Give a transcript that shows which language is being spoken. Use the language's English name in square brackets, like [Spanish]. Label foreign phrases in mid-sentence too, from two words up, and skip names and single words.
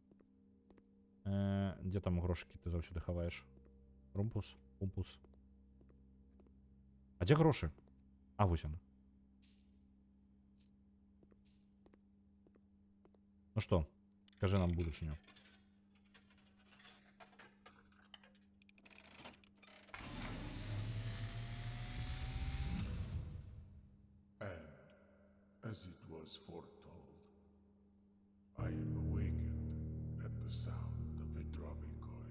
[Belarusian] Дзе там грошыкі ты заўсёды хаваеш? Румпус, пумпус. А дзе грошы? А, вось ён. Ну што, скажы нам будучыню. [English] As it was foretold, I am awakened at the sound of a dropping coin.